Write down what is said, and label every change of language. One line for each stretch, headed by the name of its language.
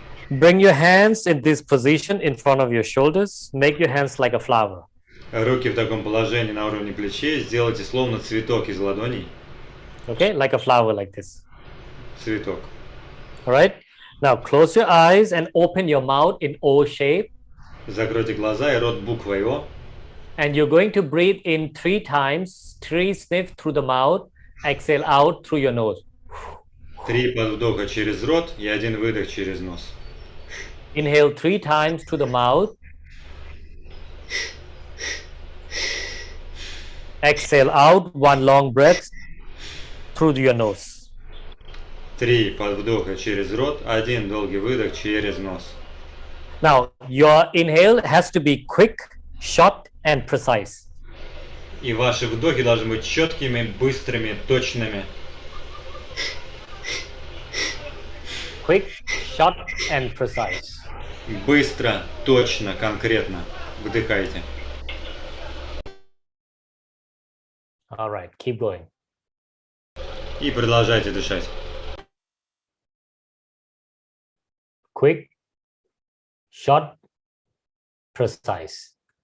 English: Bring your hands in this position in front of your shoulders. Make your hands like a flower.
Russian: Руки в таком положении на уровне плечей. Сделайте словно цветок из ладоней.
English: Okay, like a flower like this.
Russian: Цветок.
English: All right. Now close your eyes and open your mouth in O shape.
Russian: Закройте глаза и рот буквой О.
English: And you're going to breathe in 3 times, 3 sniff through the mouth, exhale out through your nose.
Russian: 3 подвдоха через рот и 1 выдох через нос.
English: Inhale 3 times through the mouth. Exhale out 1 long breath through your nose.
Russian: 3 подвдоха через рот, 1 долгий выдох через нос.
English: Now, your inhale has to be quick, short, and precise.
Russian: И ваши вдохи должны быть четкими, быстрыми, точными.
English: Quick, short, and precise.
Russian: Быстро, точно, конкретно. Вдыхайте.
English: All right, keep going.
Russian: И продолжайте дышать.
English: Quick, short, precise.